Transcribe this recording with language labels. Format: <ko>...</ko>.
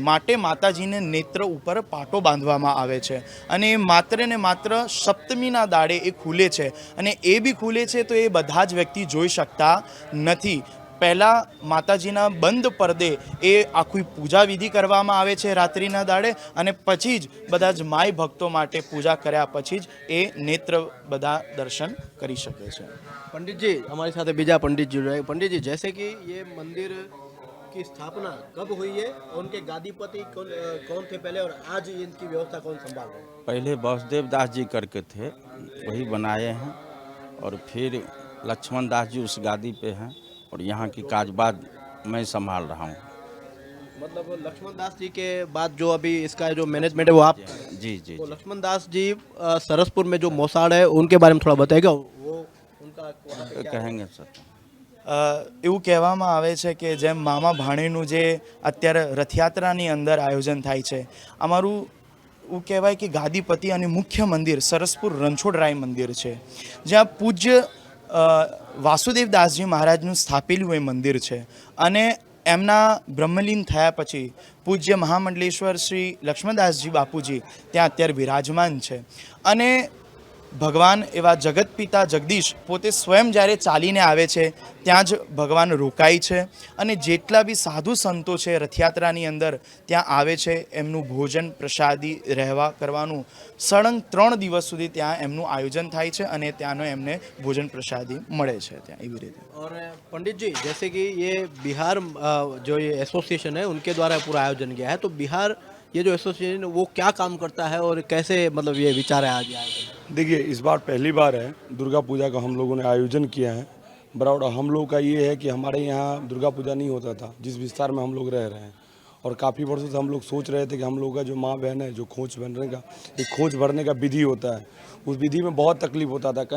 <gu>માટે માતાજીને નેત્ર ઉપર પાટો બાંધવામાં આવે છે અને એ માત્ર ને માત્ર સપ્તમીના દાડે એ ખુલે છે અને એ બી ખુલે છે તો એ બધા જ વ્યક્તિ જોઈ શકતા નથી. પહેલાં માતાજીના બંધ પડદે એ આખી પૂજા વિધિ કરવામાં આવે છે રાત્રિના દાડે અને પછી જ બધા જ માય ભક્તો માટે પૂજા કર્યા પછી જ એ નેત્ર બધા દર્શન કરી શકે છે.</gu> <hi>पंडित जी, हमारे साथ बीजा पंडित जी रहे. पंडित जी, जैसे कि ये मंदिर की स्थापना कब हुई है और उनके गादीपति कौन थे पहले और आज इनकी व्यवस्था कौन संभाल रहे हैं? पहले वासुदेव दास जी करके थे, वही बनाए हैं और फिर लक्ष्मण दास जी उस गादी पे हैं और यहाँ की काजबाज मैं संभाल रहा हूँ. मतलब लक्ष्मण दास जी के बाद जो अभी इसका जो मैनेजमेंट है वो आप जी जी तो जी. लक्ष्मण दास जी सरसपुर में जो मोसाड़ है उनके बारे में थोड़ा बताएगा. वो उनका वहाँ पे क्या है? कहेंगे सर.</hi> <gu>એવું કહેવામાં આવે છે કે જેમ મામા ભાણેનું જે અત્યારે રથયાત્રાની અંદર આયોજન થાય છે, અમારું એવું કહેવાય કે ગાદીપતિ અને મુખ્ય મંદિર સરસપુર રણછોડરાય મંદિર છે, જ્યાં પૂજ્ય વાસુદેવ દાસજી મહારાજનું સ્થાપેલું એ મંદિર છે અને એમના બ્રહ્મલીન થયા પછી પૂજ્ય મહામંડલેશ્વર શ્રી લક્ષ્મણદાસજી બાપુજી ત્યાં અત્યારે વિરાજમાન છે અને ભગવાન એવા જગતપિતા જગદીશ પોતે સ્વયં જ્યારે ચાલીને આવે છે ત્યાં જ ભગવાન રોકાય છે અને જેટલા બી સાધુ સંતો છે રથયાત્રાની અંદર ત્યાં આવે છે. એમનું ભોજન પ્રસાદી રહેવા કરવાનું સળંગ 3 દિવસ સુધી ત્યાં એમનું આયોજન થાય છે અને ત્યાંનો એમને ભોજન પ્રસાદી મળે છે ત્યાં એવી રીતે.</gu> <hi>और पंडित जी, जैसे कि ये बिहार जो ये एसोसिएशन है उनके द्वारा पूरा आयोजन किया है, तो बिहार ये जो एसोसिएशन है वो क्या काम करता है और कैसे मतलब ये विचार है आज ये आयोजन? देखिए, इस बार पहली बार है दुर्गा पूजा का हम लोगों ने आयोजन किया है. बराबर हम लोग का ये है कि हमारे यहाँ दुर्गा पूजा नहीं होता था जिस विस्तार में हम लोग रह रहे हैं और काफ़ी वर्षों से हम लोग सोच रहे थे कि हम लोग का जो माँ बहन है जो खोज भरने का एक खोज भरने का विधि होता है, उस विधि में बहुत तकलीफ होता था.</hi>